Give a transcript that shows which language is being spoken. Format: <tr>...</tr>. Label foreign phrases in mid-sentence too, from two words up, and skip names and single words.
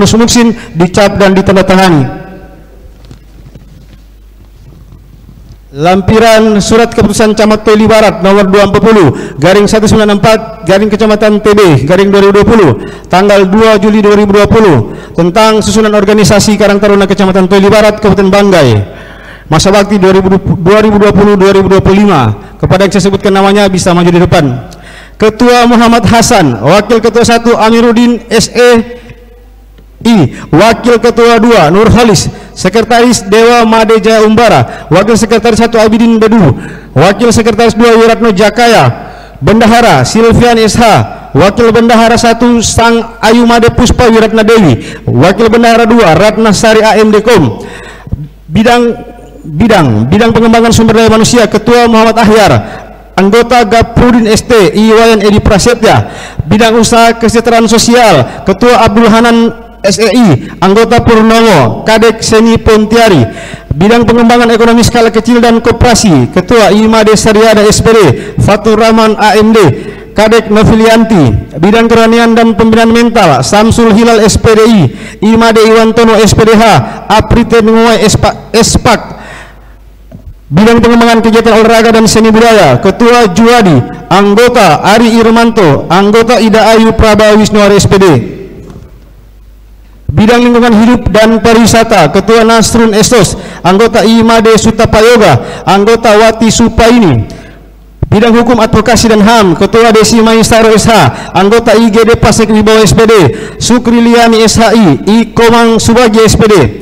<id>Anus Muksin dicap dan ditandatangani. Lampiran surat keputusan Camat Toili Barat nomor 240-194 Kecamatan TB 2020 tanggal 2 Juli 2020 tentang susunan organisasi Karang Taruna Kecamatan Toili Barat Kabupaten Banggai masa bakti 2020-2025. Kepada yang saya sebutkan namanya bisa maju di depan. Ketua Muhammad Hasan, Wakil Ketua 1 Amiruddin SE I, Wakil Ketua 2 Nur Halis, Sekretaris Dewa Made Jaya Umbara, Wakil Sekretaris 1 Abidin Bedu, Wakil Sekretaris 2 Wiratno Jakaya, Bendahara Silvian SH, Wakil Bendahara 1 Sang Ayumade Puspa Wiratna Dewi, Wakil Bendahara 2 Ratna Sari AMD.com. Bidang pengembangan sumber daya manusia, Ketua Muhammad Ahyar, anggota Gaprudin ST Iwayan Edi Prasetya. Bidang usaha kesejahteraan sosial, Ketua Abdul Hanan SEI, anggota Purnomo, Kadek Seni Pontiari. Bidang pengembangan ekonomi skala kecil dan koperasi, Ketua IMADE Sariada SPD Fatur Rahman AMD, Kadek Novilianti. Bidang kerohanian dan pembinaan mental, Samsul Hilal SPDI, IMADE Iwantono SPDH, Aprite Menguai Espak. Bidang pengembangan kegiatan olahraga dan seni budaya, Ketua Juwadi, anggota Ari Irmanto, anggota Ida Ayu Praba Wisnuari SPD. Bidang lingkungan hidup dan pariwisata, Ketua Nasrun Esos, anggota IMADE Sutapayoga, anggota Wati Supaini. Bidang hukum advokasi dan HAM, Ketua Desi Maistaro SH, anggota IGD Pasek Wibawa SPD, Sukri Liani SHI, I Komang Subagi SPD.</id>